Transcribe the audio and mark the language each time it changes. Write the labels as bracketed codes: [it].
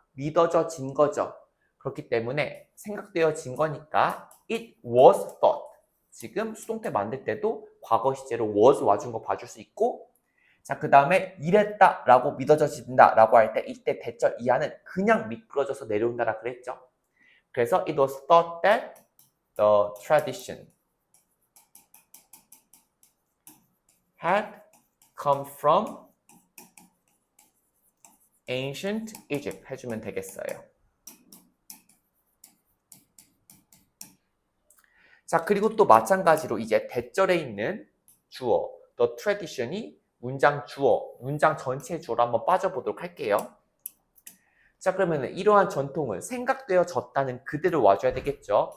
[ko] 믿어져진 거죠. 그렇기 때문에 생각되어진 거니까 [en] it was thought. [ko] 지금 수동태 만들 때도 과거 시제로 was 와준 거 봐줄 수 있고, 자, 그 다음에 이랬다 라고 믿어져진다 라고 할 때 이때 대절 이하는 그냥 미끄러져서 내려온다라 그랬죠. 그래서 [en] it was thought that the tradition had come from ancient Egypt [ko] 해주면 되겠어요. 자, 그리고 또 마찬가지로 이제 대절에 있는 주어, the tradition이 문장 주어, 문장 전체의 주어로 한번 빠져보도록 할게요. 자, 그러면 이러한 전통은 생각되어졌다는 그대로 와줘야 되겠죠.